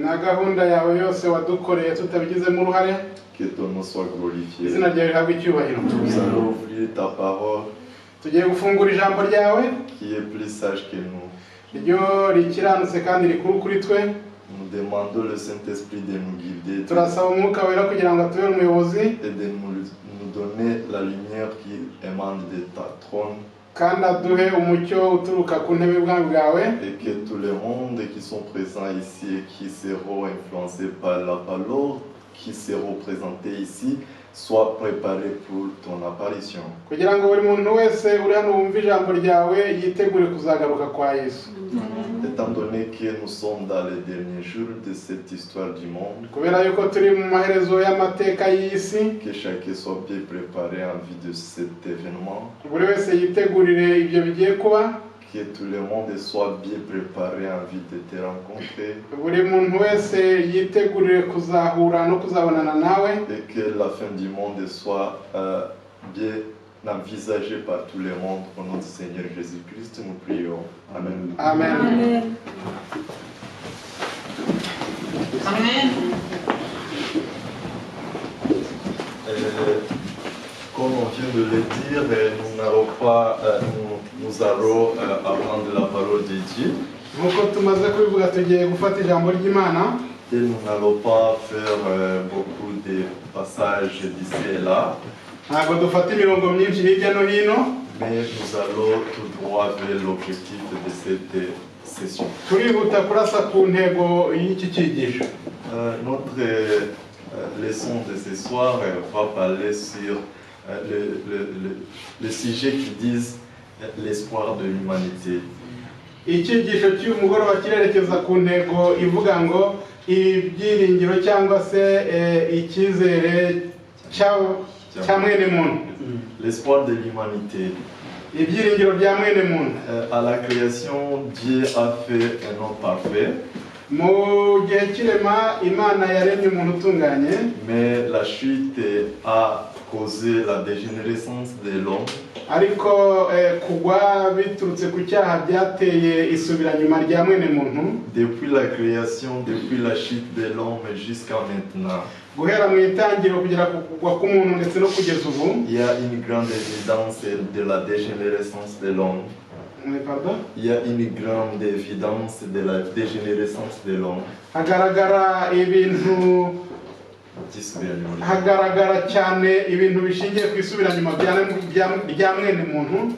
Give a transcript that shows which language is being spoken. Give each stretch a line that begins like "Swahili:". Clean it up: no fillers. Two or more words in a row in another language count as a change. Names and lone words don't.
French: Que ton nom soit glorifié. Nous allons ouvrir ta parole qui est plus sage que nous. nous demandons le Saint-Esprit de nous guider
Kinyarwanda: turasaba umwuka wera kugira ngo atubere umuyobozi
French: et de nous donner la lumière qui émane de ta trône.
Kinyarwanda: kandi aduhe umucyo uturuka ku ntebe y'ubwami bwawe,
French: Et que tout le monde qui sont présents ici et qui seront influencés par la parole qui seront présentés ici soient préparés pour ton apparition.
Kinyarwanda: kugira ngo buri muntu wese uri hano wumva ijambo ryawe yitegure kuzagaruka kwa Yesu.
French: Étant donné que nous sommes dans les derniers jours de cette histoire du monde,
Kinyarwanda: kubera yuko turi mu maherezo y'amateka y'isi,
French: que chacun soit bien préparé en vue de cet événement,
Kinyarwanda: buri wese yitegurire ibyo bigiye kuba,
French: que tout le monde soit bien préparé en vue de te rencontrer,
Kinyarwanda: buri muntu wese yitegurire kuzahura no kuzabonana nawe,
French: et que la fin du monde soit bien envisagée par tout le monde. Au nom du Seigneur Jésus-Christ, nous prions. Amen. amen. Amen. Comme on vient de le dire, nous allons apprendre la parole de Dieu.
Kinyarwanda: Nk'uko tumaze kubivuga tugiye gufata ijambo ry'Imana,
French: Et nous n'allons pas faire beaucoup de passages d'ici et là,
Kinyarwanda: ntabwo dufata imirongo myinshi hirya no hino,
French: mais nous allons tout droit vers l'objectif de cette session.
Kinyarwanda: turihuta kurasa ku ntego y'iki cyigisho.
French: Notre leçon de ce soir va parler sur le sujet qui dit l'espoir de l'humanité.
Kinyarwanda: Icyigisho cy'uyu mugoroba kirerekeza ku ntego ivuga ngo ibyiringiro cyangwa se icyizere cya mwene muntu.
French: L'espoir de l'humanité.
Kinyarwanda: Ibyiringiro bya mwene muntu.
French: À la création, Dieu a fait un homme parfait.
Kinyarwanda: Mu gihe cy'irema Imana yaremye umuntu utunganye,
French: Mais la chute a causé la dégénérescence de l'homme.
Kinyarwanda: ariko kugwa biturutse ku cyaha byateye isubiranyuma rya mwene muntu.
French: Depuis la création, depuis la chute de l'homme jusqu'à maintenant,
Kinyarwanda: Guhera mu itangiro kugera ku kugwa k'umuntu ndetse no kugeza ubu,
French: il y a une grande évidence de la dégénérescence de l'homme. pardon, Il y a une grande évidence de la dégénérescence de l'homme.
Kinyarwanda: hagaragara cyane ibintu bishingiye ku isubiranyuma rya mwene muntu,